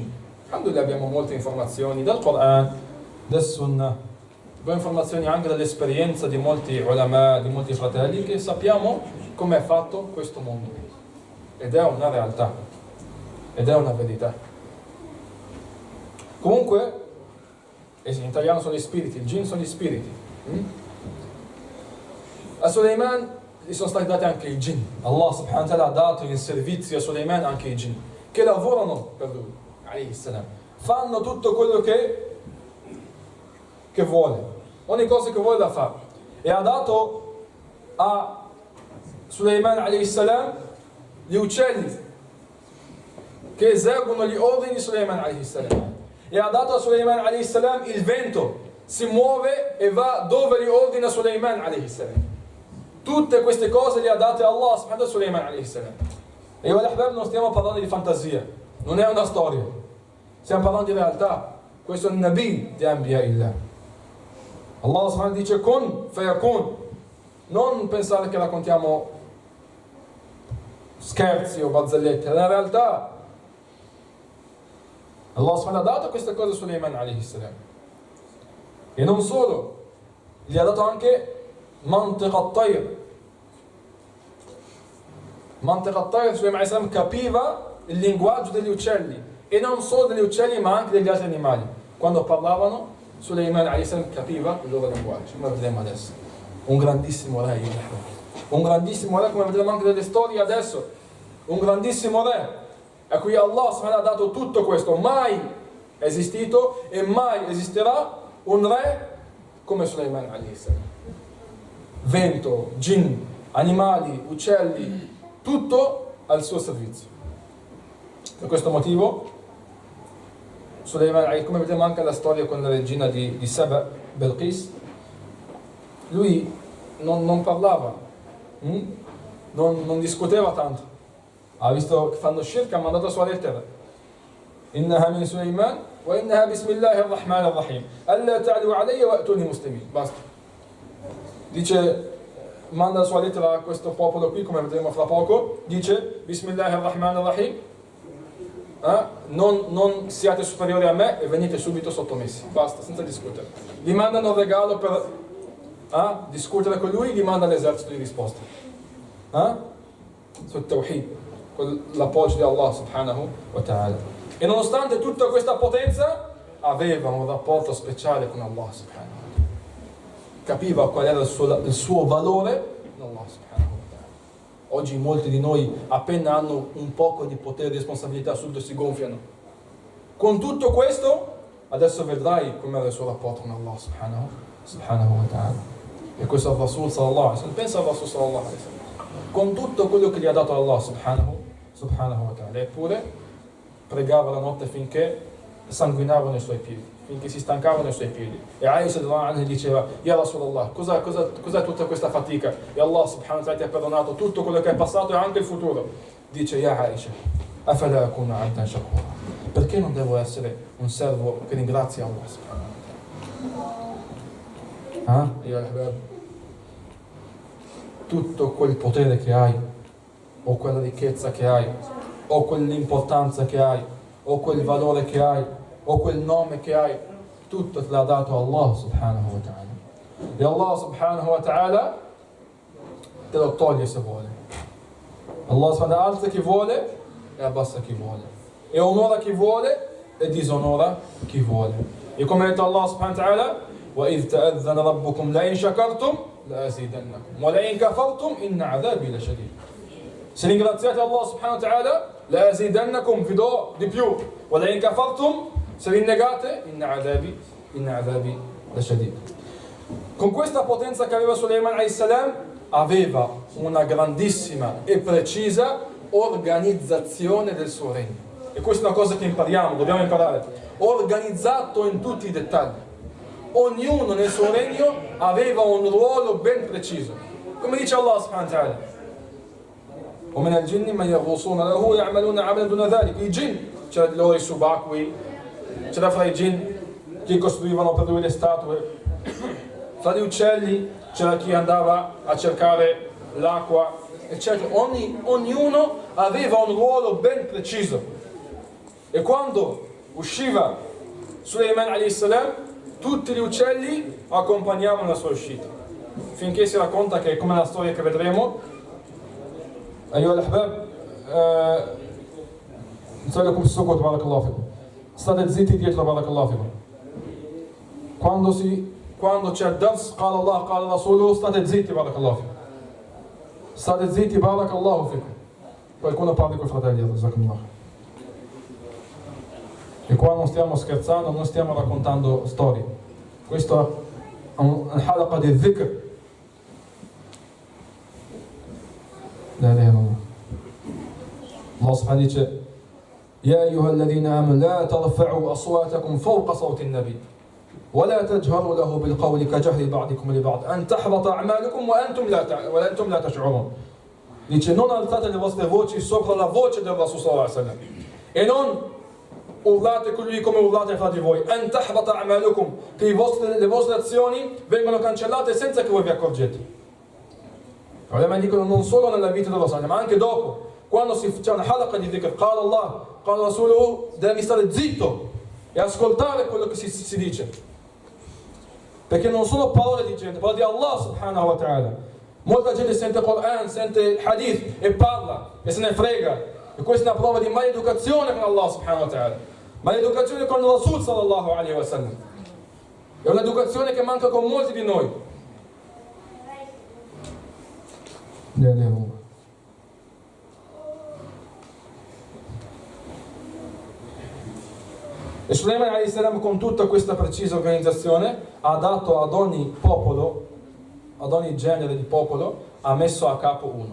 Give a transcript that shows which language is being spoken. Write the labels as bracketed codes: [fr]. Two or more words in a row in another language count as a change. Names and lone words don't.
[it] Quando abbiamo molte informazioni dal Quran, dal Sunnah, abbiamo informazioni anche dall'esperienza di molti ulama, di molti fratelli, che sappiamo come è fatto questo mondo. Ed è una realtà, ed è una verità. Comunque, in italiano sono gli spiriti, il jinn sono gli spiriti. A Sulaiman gli sono stati dati anche i jinn. [ar] الله سبحانه وتعالى [it] ha dato in servizio a Sulaiman anche i jinn, che lavorano per lui, [ar] عليه السلام. [it] Fanno tutto quello che vuole, ogni cosa che vuole la fa. E ha dato a Sulaiman [ar] عليه السلام [it] gli uccelli che eseguono gli ordini di Sulaiman [ar] عليه السلام. [it] E ha dato a Sulaiman [ar] عليه السلام [it] il vento, si muove e va dove gli ordina Sulaiman [ar] عليه السلام. [it] Tutte queste cose le ha date [ar] الله سبحانه وتعالى [it] a Sulaiman [ar] عليه السلام. [it] E io al-ahbab non stiamo parlando di fantasia, non è una storia, stiamo parlando di realtà. Questo è il Nabi di [ar] أنبياء الله. الله سبحانه [it] dice [ar] كن فيكون. [it] Non pensare che raccontiamo scherzi o barzellette, è la realtà. [ar] الله سبحانه [it] ha dato queste cose a Sulaiman [ar] عليه السلام. [it] E non solo, gli ha dato anche [ar] منطق الطير. منطق الطير, [it] Sulaiman [ar] عليه السلام [it] capiva il linguaggio degli uccelli, e non solo degli uccelli ma anche degli altri animali. Quando parlavano Sulaiman [ar] عليه السلام [it] capiva il loro linguaggio, come vedremo adesso. Un grandissimo re, come vedremo anche delle storie adesso. Un grandissimo re a cui Allah ha dato tutto questo. Mai è esistito e mai esisterà un re come Sulaiman [ar] عليه السلام. [it] Vento, jinn, animali, uccelli, tutto al suo servizio. Per questo motivo Sulaiman, come vediamo anche la storia con la regina di Saba, Belqis, lui non parlava, non discuteva tanto. Ha visto che fanno shirk, ha mandato la sua lettera. [ar] إنه من سليمان وإنه بسم الله الرحمن الرحيم. ألا تعلوا علي وأتوني مسلمين. [it] Basta. Dice, manda la sua lettera a questo popolo qui, come vedremo fra poco, dice [ar] بسم الله الرحمن الرحيم. [it] Non siate superiori a me e venite subito sottomessi, basta, senza discutere. Gli mandano un regalo per discutere con lui, gli manda l'esercito di risposta. Sul tawhid, con l'appoggio di [ar] الله سبحانه وتعالى. [it] E nonostante tutta questa potenza, aveva un rapporto speciale con [ar] الله سبحانه وتعالى. [it] Capiva qual era il suo valore in [ar] الله سبحانه وتعالى. [it] Oggi molti di noi appena hanno un poco di potere e responsabilità subito si gonfiano. Con tutto questo adesso vedrai com'era il suo rapporto con [ar] الله سبحانه وتعالى. [it] E questo è il Rasul [ar] صلى الله عليه وسلم. [it] Pensa al Rasul [ar] صلى الله عليه وسلم. [it] Con tutto quello che gli ha dato [ar] الله سبحانه وتعالى, [it] eppure pregava la notte finché sanguinavano i suoi piedi, finché si stancavano i suoi piedi. E Aisha gli diceva: [ar] يا رسول الله, [it] cos'è tutta questa fatica? E [ar] الله سبحانه وتعالى [it] ti ha perdonato tutto quello che è passato e anche il futuro. Dice: [ar] يا عائشة أفلا أكون عبدا شكورا, [it] perché non devo essere un servo che ringrazia [ar] الله سبحانه وتعالى? يا أحباب, [it] tutto quel potere che hai, o quella ricchezza che hai, o quell'importanza che hai, o quel valore che hai, o quel nome che hai, tutto te l'ha dato [ar] الله سبحانه وتعالى. [it] E [ar] الله سبحانه وتعالى [it] te lo toglie se vuole. [ar] الله سبحانه وتعالى [it] alza chi vuole e abbassa chi vuole, e onora chi vuole e disonora chi vuole. E come ha detto [ar] الله سبحانه وتعالى: وَإِذْ تَأَذَّنَ رَبُّكُمْ لَإِنْ شَكَرْتُمْ لَأَزِيدَنَّكُمْ وَلَإِنْ كَفَرْتُمْ إِنَّ عَذَابِي لَشَدِيدٌ. [it] Se ringraziate [ar] الله سبحانه وتعالى, لَأَزِيدَنَّكُمْ, [it] vi do di più. [ar] وَلَإِنْ كَفَرْتُمْ, [it] se vi negate, [ar] إِنَّ عَذَابِي لَشَدِيدٌ. [it] Con questa potenza che aveva Sulaiman [ar] عليه السلام, [it] aveva una grandissima e precisa organizzazione del suo regno. E questa è una cosa che impariamo, dobbiamo imparare. Organizzato in tutti i dettagli. Ognuno nel suo regno aveva un ruolo ben preciso. Come dice [ar] الله سبحانه وتعالى: وَمِنَ الْجِنِّ مَنْ يَغُوصُونَ لَهُ يَعْمَلُونَ عَمَلًا دُونَ ذَلِكَ. [it] I jinn, c'era di loro i subacquei, c'era fra i jinn chi costruivano per lui le statue, fra gli uccelli c'era chi andava a cercare l'acqua, eccetera. Ognuno aveva un ruolo ben preciso. E quando usciva Sulaiman [ar] عليه السلام, [it] tutti gli uccelli accompagnavano la sua uscita, finché si racconta che, come la storia che vedremo, [ar] أيها الأحباب, نسألكم السكوت بارك الله فيكم. [it] State zitti dietro, [ar] بارك الله فيكم. [it] Quando c'è il dars, [ar] قال الله قال رسوله, [it] state zitti, [ar] بارك الله فيكم. [it] State zitti, [ar] بارك الله فيكم. [it] Qualcuno parli con i fratelli, [ar] جزاكم الله. [it] E qua non stiamo scherzando, non stiamo raccontando storie. Questo è un halaqa di dhikr. [ar] لا إله إلا الله. الله سبحانه dice: يا أيها الذين آمنوا لا ترفعوا أصواتكم فوق صوت النبي ولا تجهروا له بالقول كجهر بعضكم لبعض أن تحبط أعمالكم وأنتم لا تشعرون. [it] Dice: non alzate le vostre voci sopra la voce del Rasul [ar] صلى الله عليه وسلم [it] e non urlate con lui come urlate fra di voi, [ar] أن تحبط أعمالكم, [it] che le vostre azioni vengono cancellate senza che voi vi accorgete. Allora dicono non solo nella vita dello Rasul, ma anche dopo, quando c'è una halaqa di dhikr, [ar] قال الله قال رسوله, [it] devi stare zitto e ascoltare quello che si dice, perché non sono parole di gente, parole di [ar] الله سبحانه وتعالى. [it] Molta gente sente il Quran, sente il Hadith e parla e se ne frega, e questa è una prova di maleducazione con [ar] الله سبحانه وتعالى, [it] maleducazione con il Rasul [ar] صلى الله عليه وسلم. [it] È un'educazione che manca con molti di noi. E Sulaiman [ar] عليه السلام, [it] con tutta questa precisa organizzazione, ha dato ad ogni popolo, ad ogni genere di popolo, ha messo a capo uno.